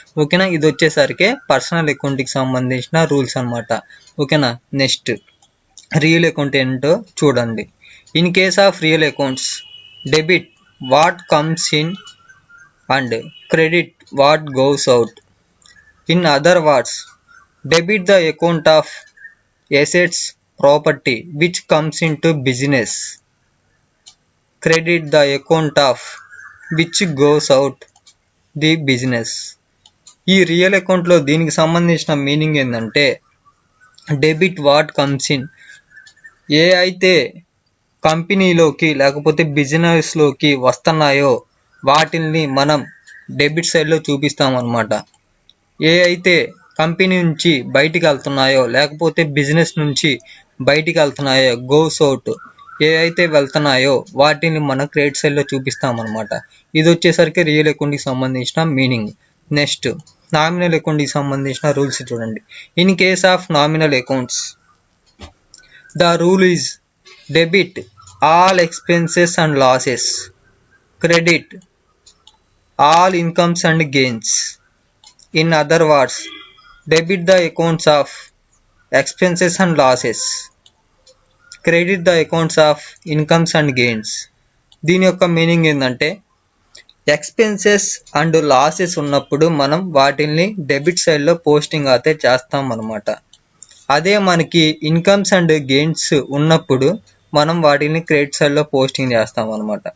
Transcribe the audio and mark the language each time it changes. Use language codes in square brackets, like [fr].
[te] ఓకేనా, ఇది వచ్చేసరికి పర్సనల్ అకౌంట్కి సంబంధించిన రూల్స్ అనమాట. ఓకేనా, నెక్స్ట్ రియల్ అకౌంట్ ఏంటో చూడండి. [en] In case of real accounts, debit what comes in and credit what goes out. In other words, debit the account of assets, property which comes into business. Credit the account of which goes out the business. [te] ఈ real అకౌంట్లో దీనికి సంబంధించిన meaning ఏంటంటే [en] debit what comes in, [te] ఏ అయితే కంపెనీలోకి లేకపోతే బిజినెస్లోకి వస్తున్నాయో వాటిని మనం డెబిట్ సైడ్లో చూపిస్తాం అన్నమాట. ఏ అయితే కంపెనీ నుంచి బయటికి వెళ్తున్నాయో లేకపోతే బిజినెస్ నుంచి బయటికి వెళ్తున్నాయో [en] goes out, [te] ఏ అయితే వెళ్తున్నాయో వాటిని మనం క్రెడిట్ సైడ్లో చూపిస్తామన్నమాట. ఇది వచ్చేసరికి రియల్ అకౌంట్కి సంబంధించిన మీనింగ్. నెక్స్ట్ నామినల్ అకౌంట్కి సంబంధించిన రూల్స్ చూడండి. [en] In case of nominal accounts, the rule is debit all expenses and losses, credit all incomes and gains. In other words, debit the accounts of expenses and losses, credit the accounts of incomes and gains. [te] దీని యొక్క meaning ఏంటంటే expenses and losses ఉన్నప్పుడు మనం వాటిని debit సైడ్లో posting అయితే చేస్తాం అనమాట. అదే మనకి ఇన్కమ్స్ అండ్ గెయిన్స్ ఉన్నప్పుడు మనం వాటిని క్రెడిట్ సైడ్ లో పోస్టింగ్ చేస్తాం అనమాట.